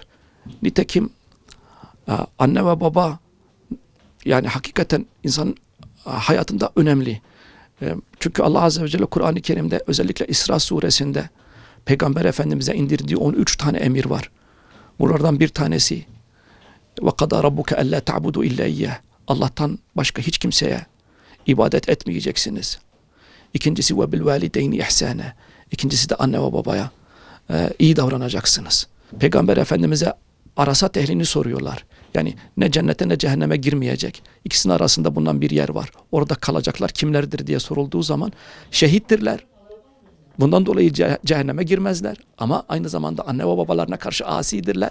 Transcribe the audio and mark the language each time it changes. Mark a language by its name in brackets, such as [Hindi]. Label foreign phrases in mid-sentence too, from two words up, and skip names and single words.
[Turkish] Nitekim anne ve baba yani hakikaten insanın hayatında önemli. Çünkü Allah Azze ve Celle Kur'an-ı Kerim'de özellikle İsra suresinde Peygamber Efendimiz'e indirdiği 13 tane emir var. Bunlardan bir tanesi [Arabic] وَقَدَى رَبُّكَ أَلَّا تَعْبُدُوا إِلَّا إِيَّهِ, [Turkish] Allah'tan başka hiç kimseye ibadet etmeyeceksiniz. [Arabic] İkincisi وَبِالْوَالِدَيْنِ إِحْسَانًا, [Turkish] İkincisi de anne ve babaya iyi davranacaksınız. Peygamber Efendimiz'e arasat ehlini soruyorlar. Yani ne cennete ne cehenneme girmeyecek. İkisinin arasında bulunan bir yer var. Orada kalacaklar kimlerdir diye sorulduğu zaman şehittirler. Bundan dolayı cehenneme girmezler. Ama aynı zamanda anne ve babalarına karşı asidirler.